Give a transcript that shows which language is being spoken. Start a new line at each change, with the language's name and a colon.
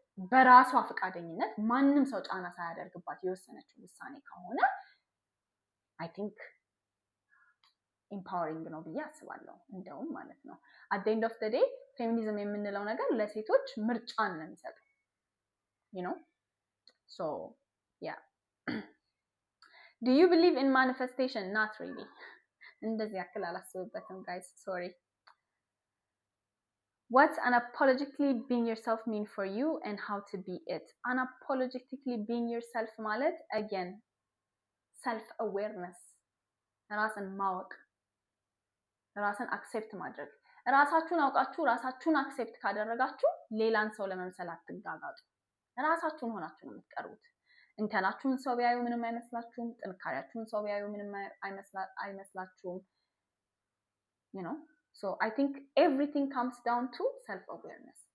Amharic: በራሷ ፈቃደኝነት ማንም ሰው ጫና ሳያደርግባት የወሰነችው ውሳኔ ከሆነ
English: አይ ቲንክ
Amharic: ኢምፓወሪንግ ነው ብዬ አስባለሁ። እንደውም ማለት ነው
English: አት ዘ ኤንድ ኦፍ ዘ ዴይ
Amharic: ፌሚኒዝም የምንለው ነገር ለሴቶች ምርጫን ነው የሚሰጠው።
English: you know so yeah do you believe in manifestation? not really.
Amharic: እንደዚህ ያክል አላስብበትም
English: guys, sorry. What's unapologetically being yourself mean for you and how to be it? Unapologetically being yourself
Amharic: ማለት
English: again self awareness,
Amharic: ራስን ማወቅ፣ ራስን አክሴፕት ማድረግ። ራሳችሁን አውቃችሁ ራሳችሁን አክሴፕት ካደረጋችሁ ሌላን ሰው ለመምሰል አትጋጋጡ። ራሳችሁን ሆናችሁ ነው የምትቀርቡት። እንከናችሁን ሰው ቢያዩ ምንም አይመስላችሁም። ጥንካሬያችሁን ሰው ቢያዩ ምንም አይመስላችሁም።
English: you know so I think everything comes down to self awareness.